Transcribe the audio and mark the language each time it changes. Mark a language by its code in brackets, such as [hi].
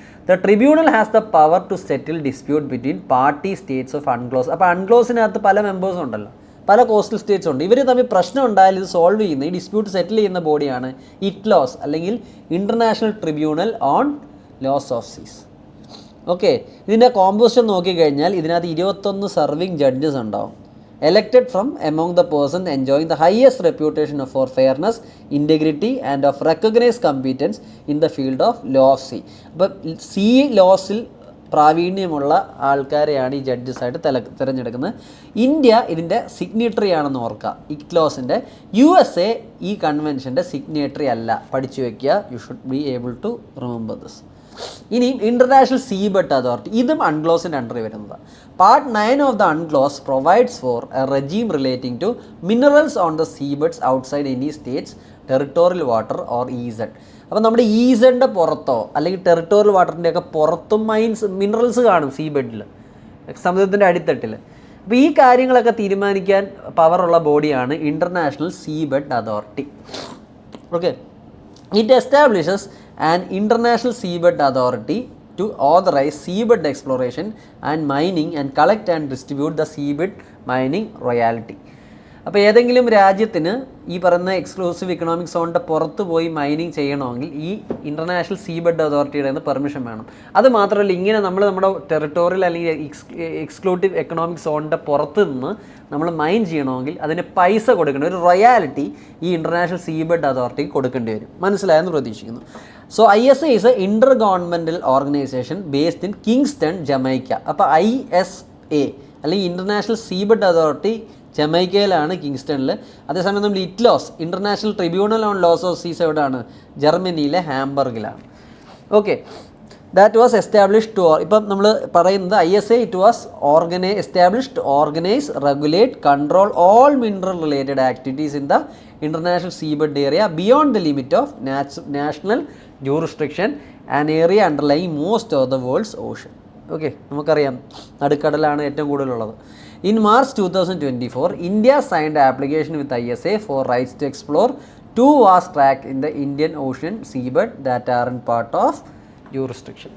[en] The tribunal has the power to settle dispute between party states of UNCLOS. [ml] അപ്പോൾ അൺക്ലോസിനകത്ത് പല മെമ്പേഴ്സും ഉണ്ടല്ലോ, പല coastal States ഉണ്ട്. ഇവർ തമ്മിൽ പ്രശ്നം ഉണ്ടായാൽ ഇത് സോൾവ് ചെയ്യുന്ന, ഈ ഡിസ്പ്യൂട്ട് സെറ്റിൽ ചെയ്യുന്ന ബോഡിയാണ് ഇറ്റ്ലോസ് അല്ലെങ്കിൽ international tribunal on loss of സീസ്. ഓക്കെ, ഇതിൻ്റെ കോമ്പോസിഷൻ നോക്കിക്കഴിഞ്ഞാൽ ഇതിനകത്ത് 21 സർവിങ് ജഡ്ജസ് ഉണ്ടാവും, [en] elected from among the persons enjoying the highest reputation for fairness, integrity and of recognized competence in the field of law of sea. [ml] അപ്പോൾ see ലോസിൽ പ്രാവീണ്യമുള്ള ആൾക്കാരെയാണ് ഈ ജഡ്ജസായിട്ട് തിരഞ്ഞെടുക്കുന്നത്. India ഇതിൻ്റെ signatory ആണെന്ന് ഓർക്കുക. ഇറ്റ്ലോസിൻ്റെ USA ഈ കൺവെൻഷൻ്റെ സിഗ്നേറ്ററി അല്ല, പഠിച്ചു വയ്ക്കുക. [en] You should be able to remember this. [ml] ഇനി ഇൻ്റർനാഷണൽ സീബെഡ് അതോറിറ്റി, ഇതും അൺക്ലോസിൻ്റെ അണ്ടറിൽ വരുന്നതാണ്. [en] Part 9 of the UNCLOS provides for a regime relating to minerals on the seabeds outside any states territorial water or EZ. [ml] അപ്പോൾ നമ്മുടെ EZൻ്റെ പുറത്തോ അല്ലെങ്കിൽ ടെറിട്ടോറിയൽ വാട്ടറിൻ്റെയൊക്കെ പുറത്തും minerals കാണും സീബെഡിൽ, സമുദ്രത്തിൻ്റെ അടിത്തട്ടിൽ. അപ്പോൾ ഈ കാര്യങ്ങളൊക്കെ തീരുമാനിക്കാൻ പവറുള്ള ബോഡിയാണ് international seabed authority. [en] Okay, it establishes an international seabed authority to authorize seabed exploration and mining and collect and distribute the seabed mining royalty. [ml] അപ്പോൾ ഏതെങ്കിലും രാജ്യത്തിന് ഈ പറയുന്ന എക്സ്ക്ലൂസീവ് ഇക്കണോമിക് സോണിൻ്റെ പുറത്ത് പോയി മൈനിങ് ചെയ്യണമെങ്കിൽ ഈ ഇൻ്റർനാഷണൽ സീബെഡ് അതോറിറ്റിയുടെ നിന്ന് പെർമിഷൻ വേണം. അത് മാത്രമല്ല, ഇങ്ങനെ നമ്മുടെ ടെറിട്ടോറിയൽ അല്ലെങ്കിൽ എക്സ്ക്ലൂസീവ് എക്കണോമിക് സോണിൻ്റെ പുറത്ത് നിന്ന് നമ്മൾ മൈൻ ചെയ്യണമെങ്കിൽ അതിന് പൈസ കൊടുക്കേണ്ട ഒരു റോയാലിറ്റി ഈ ഇൻ്റർനാഷണൽ സീബെഡ് അതോറിറ്റിക്ക് കൊടുക്കേണ്ടി വരും. മനസ്സിലായെന്ന് പ്രതീക്ഷിക്കുന്നു. [en] So ISA is a intergovernmental organisation based in Kingston, Jamaica. [ml] അപ്പോൾ ISA അല്ലെങ്കിൽ ഇൻ്റർനാഷണൽ സീബെഡ് അതോറിറ്റി ജമൈക്കയിലാണ്, കിങ്സ്റ്റണിൽ. അതേസമയം നമ്മൾ ഇറ്റ്ലോസ് international tribunal on loss of സീസ് എവിടെയാണ്? ജർമ്മനിയിലെ ഹാംബർഗിലാണ്. [en] okay, that was established to, [ml] ഇപ്പം നമ്മൾ പറയുന്നത് [en] ISA it was established to organise, regulate, control all mineral related activities in the international seabed area beyond the limit of national jurisdiction and area underlying most of the world's ocean. [ml] Okay, നമുക്കറിയാം നടുക്കടലാണ് ഏറ്റവും കൂടുതലുള്ളത്. [en] In March 2024, India signed an application with ISA for rights to explore 2 vast tracts in the Indian Ocean seabed that are in part of jurisdiction.